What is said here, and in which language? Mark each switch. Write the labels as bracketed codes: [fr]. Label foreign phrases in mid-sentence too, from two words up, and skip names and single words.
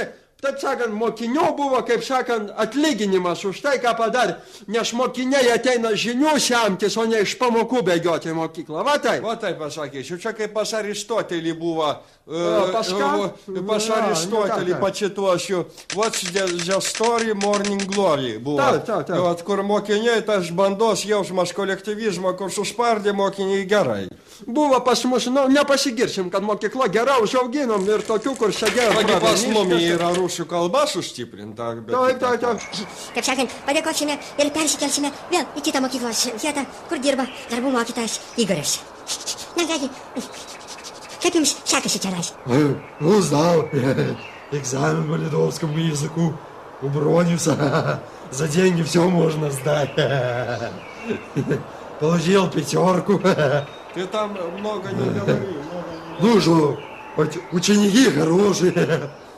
[lt] Taip sakant, mokinių buvo, kaip sakant, atlyginimas už tai, ką padarė. Nes mokiniai ateina žinių semtis, o ne iš pamokų bėgioti į mokyklą. Va taip. Va taip pasakysiu. Čia kaip pas Aristotelį buvo. Pas ką? Pas Aristotelį pacituosiu. What's the story Morning Glory buvo. Taip. Vat, kur mokiniai, tas bandos jausmas kolektyvizmo, kur suspardė mokiniai gerai. Buvo pas mus, nu, nepasigirsim, kad mokykla gerai užauginom ir tokių, kur sėdėjo. Taigi pas mumi yra rusų kalba sustiprinta. Taip. Kaip sakant, padėkosime ir persikelsime vėl į kitą mokyklos vietą, kur dirba darbų mokytojas Igoris. Na, kągi, kaip jums sekasi čia rais? [ru] Ну, сдал экзамен по литовскому языку у Бронюса. За деньги все можно сдать. Получил 5. Ты там много не говори. Ну что, ученики хорошие.